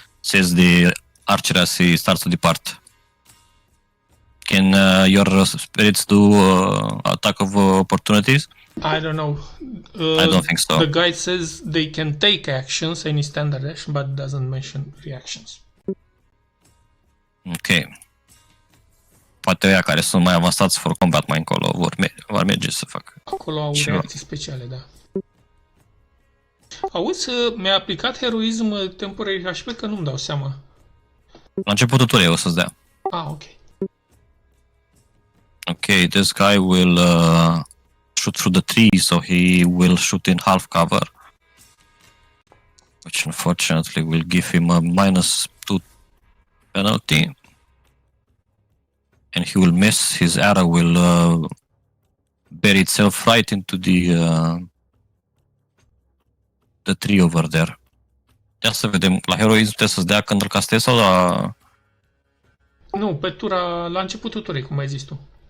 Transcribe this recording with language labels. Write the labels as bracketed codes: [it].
[en] Says the archer as he starts to depart. Can your spirits do attack of opportunities? I don't know. I don't think so. The guide says they can take actions, any standard action, but doesn't mention reactions. Ok. [ro] Poate ăia care sunt mai avansați [en] for combat [ro] mai încolo vor merge să facă. Acolo au Ceva. reacții speciale, da. Auzi, mi-a aplicat heroism temporary HP că nu-mi dau seama. La începutul turei o să-ți dea. Ok. [en] Okay, this guy will shoot through the tree, so he will shoot in half cover. Which unfortunately will give him a -2 penalty. And he will miss. His arrow will bury itself right into the tree over there. [ro] Ia să vedem, la heroism trebuie să-ți dea când îl castezi sau la... Nu, la începutul turei, cum ai zis tu.